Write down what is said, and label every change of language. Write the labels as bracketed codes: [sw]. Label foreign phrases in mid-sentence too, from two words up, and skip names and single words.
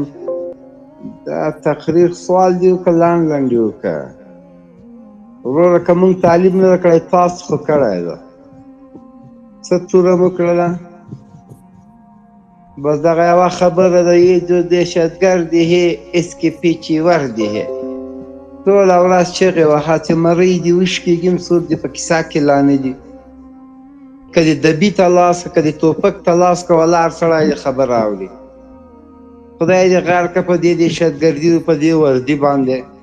[ps] دا تقریر سوال دې وکړه، لنډ یې وکړه. وروره که موږ تعلیم نه ده کړی، تاسو خو کړی ده. څه توره مو کړله؟ بس دغه یوه خبره ده، یې [ur] جو دهشتګرد ہے اس کے پیچھے ورد ہے. [ps] ټوله ورځ چغې وهه چې مرۍ دې وشکېږي، څوک دې په کیسه کې لا نه دي. که دې دبي ته لاس که دې ټوپک ته لاس که ولاړ سړی دې خبر راوړي. خدای دې غیر که په دې دهشتګردي په دې وردي باندې.